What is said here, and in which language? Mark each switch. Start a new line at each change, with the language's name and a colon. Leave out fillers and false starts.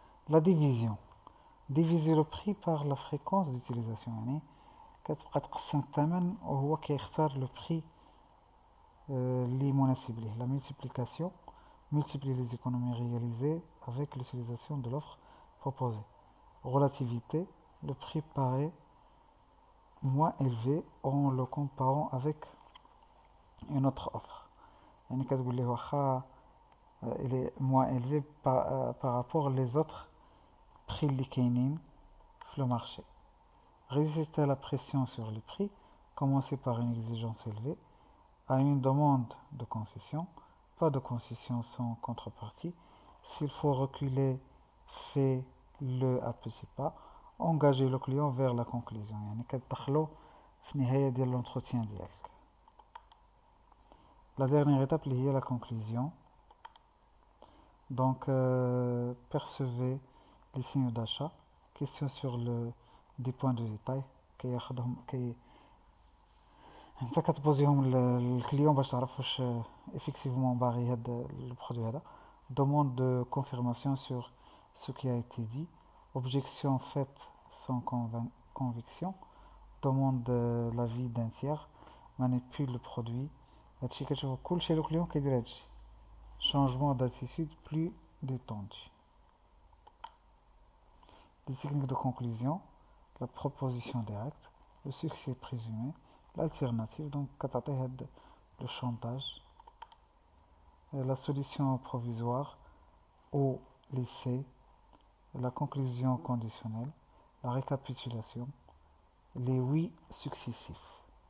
Arabic: لا ديفيزيون
French: diviser le prix par la fréquence d'utilisation،
Arabic: يعني كتبقى تقسم الثمن وهو كيختار لو بري اللي مناسب ليه.
French: la multiplication multiplier les économies réalisées avec l'utilisation de l'offre proposée. Relativité, le prix paraît moins élevé en le comparant avec une autre offre.
Arabic: يعني كتقول ليه واخا
French: il est moins élevé par rapport les autres prix
Arabic: اللي كاينين في
French: le marché. Résister à la pression sur les prix, commencer par une exigence élevée, à une demande de concession, pas de concession sans contrepartie. S'il faut reculer, fais-le à petits pas. Engager le client vers la conclusion.
Arabic: يعني كتدخلو في النهاية ديال l'entretien ديالك.
French: La dernière étape
Arabic: اللي هي
French: la conclusion. Donc percevez les signaux d'achat. Question sur des points de détail
Arabic: كياخدهم انت كتبوزيهم للكليون باش تعرف واش effectivement باغي هاد البرودوي هذا.
French: Demande de confirmation sur ce qui a été dit. Objection faite sans conviction. Demande l'avis d'un tiers. Manipule le produit.
Arabic: هادشي كتشوفو كلشي الكليون كيدير هادشي.
French: Changement d'attitude plus détendu. Les techniques de conclusion, la proposition directe, le succès présumé, l'alternative, donc le chantage, la solution provisoire au lycée, la conclusion conditionnelle, la récapitulation, les oui successifs.